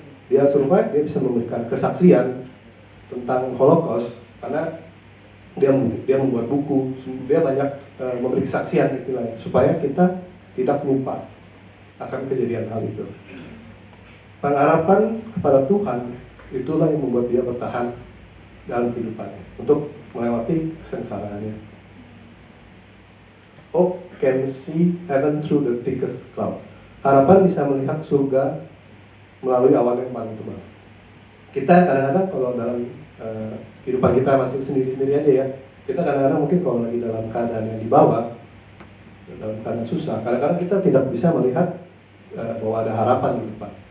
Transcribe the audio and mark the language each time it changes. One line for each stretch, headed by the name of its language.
Indonesian: Dia survive, dia bisa memberikan kesaksian tentang Holocaust karena dia membuat buku, dia banyak memberi kesaksian istilahnya, supaya kita tidak lupa akan kejadian hal itu. Pengharapan kepada Tuhan itulah yang membuat dia bertahan dalam kehidupannya untuk melewati kesengsaraannya.
English: Hope can see heaven through the thickest cloud.
Indonesian: Harapan bisa melihat surga melalui awan yang paling tebal. Kita kadang-kadang kalau dalam kehidupan kita masih sendiri-sendiri aja ya, kita kadang-kadang mungkin kalau lagi dalam keadaan yang di bawah, dalam keadaan susah, kadang-kadang kita tidak bisa melihat bahwa ada harapan di depan.